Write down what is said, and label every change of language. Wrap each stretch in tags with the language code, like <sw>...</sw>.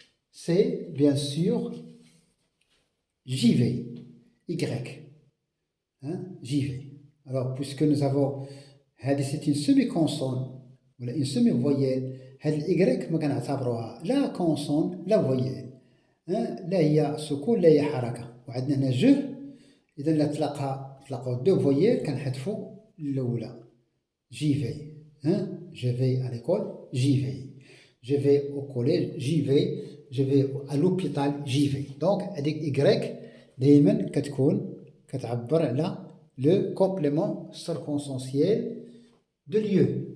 <fr>C'est bien sûr j'y vais. Y. J'y vais. Alors, puisque nous avons, c'est une semi-consonne, ou une semi-voyelle, Y</fr> <ar>ما كنعتبروها لا كونسون لا فويل. لا هي سكون لا هي حركة. وعندنا هنا جو. إذا لا تلاقاو دو فويل كنحذفوا الأولى.</ar> <fr>J'y vais. Je vais à l'école, j'y vais. Je vais au collège, j'y vais. Je vais à l'hôpital, j'y vais. Donc</fr> <ar>هذيك Y دائما كتعبر على</ar> <fr>le complément circonstanciel de lieu.</fr>